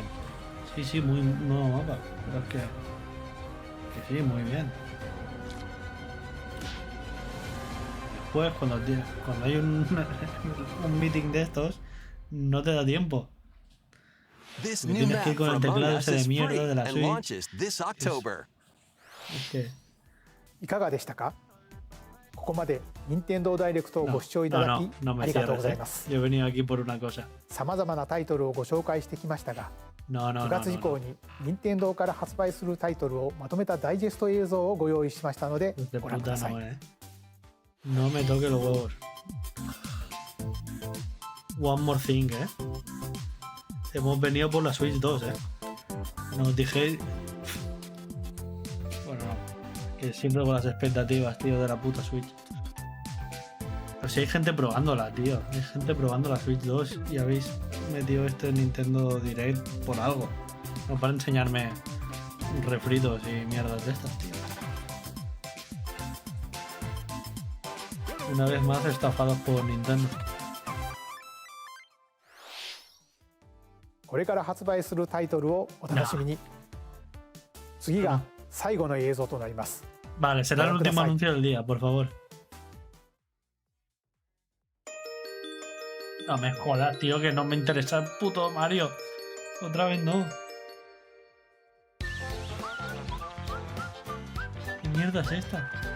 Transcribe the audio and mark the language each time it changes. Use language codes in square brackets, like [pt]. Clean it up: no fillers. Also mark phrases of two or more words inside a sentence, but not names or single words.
[es] Sí, sí, muy nuevo mapa, pero es que sí, muy bien. Después, cuando hay un meeting de estos, no te da tiempo. [en] This [es] Porque [en] new [es] tienes que [en] map [es] ir con [en] for [es] el [en] Among [es] teclado [en] Us [es] ese de [en] is [es] mierda [en] free [es] de la [en] and [es] Switch. [en] launches this October. [es] Es que... [ja] いかがでしたか？ここまで任天堂ダイレクトをご視聴いただき [es] no [ja] あ [es] me [ja] りがとう [es] cierres, [ja] ございます。 [es] Yo he venido aquí por una cosa. [ja] さまざまなタイトルをご紹介してきましたが、 [es] No, no, [ja] 9 [es] no, [ja] 月以 [es] no, [ja] 降 [es] no. [ja] に任天堂から発売するタイトルをまとめたダイジェスト映像をご用意しましたので [es] De [ja] ご覧くだ [es] puta [ja] さい。 [es] no, No me toque los huevos. [en] One more thing, [es] Hemos venido por la Switch 2, Nos dije... Bueno, no. Que siempre con las expectativas, tío, de la puta Switch. Pero si hay gente probándola, tío. Hay gente probando la Switch 2 y habéis metido este Nintendo Direct por algo. No para enseñarme refritos y mierdas de estas, tío. Una vez más estafados por Nintendo. [ja] これから発売するタイトルをお楽しみに。次が最後の映像となります。 [es] Vale, será el último anuncio del día, por favor. No me jodas, tío, que no me interesa el puto Mario. Otra vez no. ¿Qué mierda es esta?